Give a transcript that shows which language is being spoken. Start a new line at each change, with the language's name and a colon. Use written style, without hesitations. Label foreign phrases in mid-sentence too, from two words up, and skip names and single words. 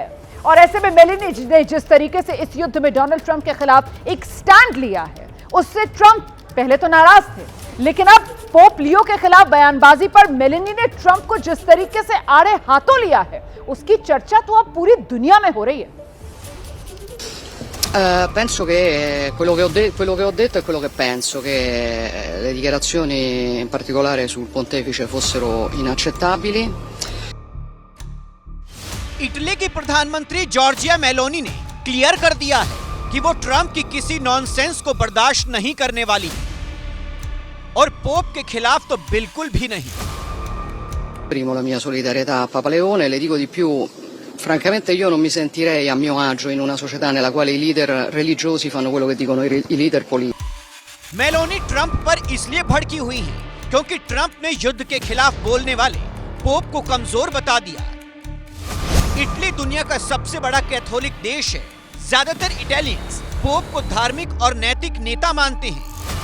Hindi: और ऐसे में मेलेनी ने जिस तरीके से इस युद्ध में डोनाल्ड ट्रंप के खिलाफ एक स्टैंड लिया है, उससे ट्रंप पहले तो नाराज थे, लेकिन अब पोप लियो के खिलाफ बयानबाजी पर मेलेनी ने ट्रंप को जिस तरीके से आड़े हाथों लिया है, उसकी चर्चा तो अब पूरी दुनिया में हो रही है।
Italian: Penso che quello che ho detto è quello che penso, che le dichiarazioni in particolare sul pontefice fossero inaccettabili.
Hindi: इटली की प्रधानमंत्री जॉर्जिया मेलोनी ने क्लियर कर दिया है कि वो ट्रंप की किसी नॉनसेंस को बर्दाश्त नहीं करने वाली और पोप के खिलाफ तो बिल्कुल भी नहीं।
Italian: Esprimo la mia solidarietà a Papa Leone, le dico di più. Francamente io non mi sentirei a mio agio in una società nella quale i leader religiosi fanno quello che dicono i leader politici.
Hindi: मेलोनी ट्रंप पर इसलिए भड़की हुई है क्योंकि ट्रंप ने युद्ध के खिलाफ बोलने वाले पोप को कमजोर बता दिया। इटली दुनिया का सबसे बड़ा कैथोलिक देश है। ज्यादातर इटालियंस पोप को धार्मिक और नैतिक नेता मानते हैं।